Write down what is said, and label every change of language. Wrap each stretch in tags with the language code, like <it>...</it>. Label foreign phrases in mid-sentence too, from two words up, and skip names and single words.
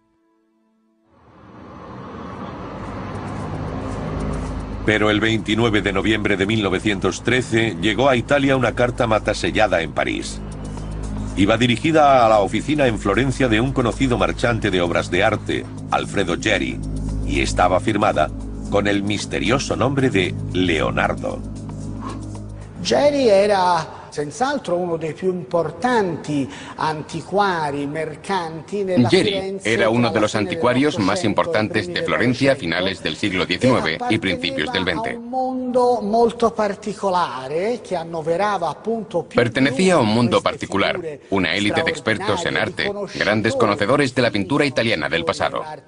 <es>Pero el 29 de noviembre de 1913 llegó a Italia una carta matasellada en París. Iba dirigida a la oficina en Florencia de un conocido marchante de obras de arte, Alfredo Geri, y estaba firmada con el misterioso nombre de Leonardo.</es> <it>Geri era senz'altro uno dei più importanti antiquari mercanti nella Firenze.</it> <es>Geri era uno de los anticuarios más importantes de Florencia a finales del siglo XIX y principios del XX. Pertenecía a un mundo particular, una élite de expertos en arte, grandes conocedores de la pintura italiana del pasado.</es>